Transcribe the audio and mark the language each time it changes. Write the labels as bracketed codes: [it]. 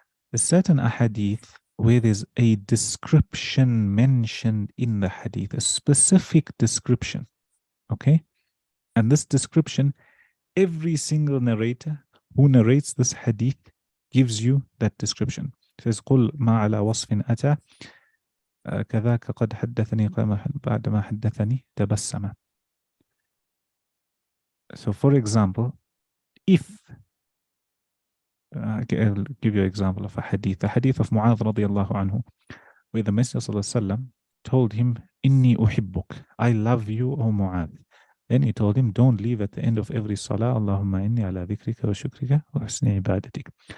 [en] There's certain ahadith where there's a description mentioned in the hadith, a specific description. Okay? And this description, every single narrator who narrates this hadith gives you that description. [ar] It says, قُلْ مَا عَلَى وَصْفٍ أَتَى كَذَاكَ قَدْ حَدَّثَنِي بَعْدَ مَا حَدَّثَني تَبَسَّمَ. [en] So for example, if I'll give you an example of a hadith. The hadith of Mu'adh radiallahu anhu, where the Messenger sallallahu alaihi wasallam told him, [ar] Inni uhibbuk, [en] I love you, O Mu'adh. Then he told him, don't leave at the end of every salah, [ar] Allahumma inni ala dhikrika wa shukrika wa husni ibadatik.